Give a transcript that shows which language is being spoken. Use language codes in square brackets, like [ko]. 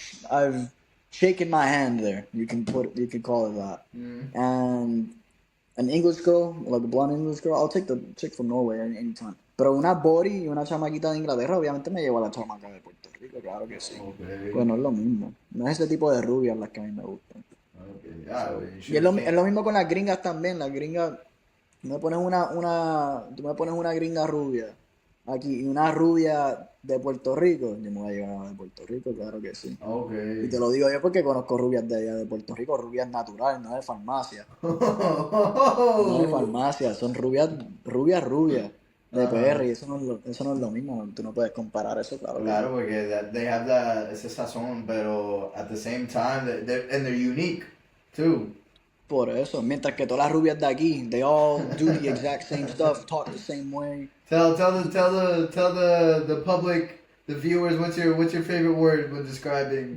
[en] I've shaken my hand there. You can call it that. Mm. And an English girl, like a blonde English girl, I'll take the chick from Norway anytime. [es] Pero una body y una chamaquita de Inglaterra, obviamente me llevo a la chamaca de Puerto Rico, claro que sí. [en] Okay. [es] Pues no es lo mismo. No es ese tipo de rubias las que a mí me gustan. [en] Okay. Yeah, So, you [es] y [en] should have [es] es [en] came. [es] lo mismo con las gringas también. Las gringas, tú me pones una gringa rubia aquí y una rubia de Puerto Rico, yo me voy a llevar a la de Puerto Rico, claro que sí. Y [en] Okay. [es] te lo digo yo porque conozco rubias de allá de Puerto Rico, rubias naturales, no de farmacia. No de farmacia, son rubias, rubias, rubias de Ajá. PR y eso no es lo mismo, tú no puedes comparar eso, claro que no. Claro, porque [en] they have that, [es] ese sazón, pero [en] at the same time, and they're unique, too. [es] Por eso, mientras que todas las rubias de aquí, [en] they all do the exact same stuff, talk the same way. Tell the public, the viewers, what's your favorite word when describing?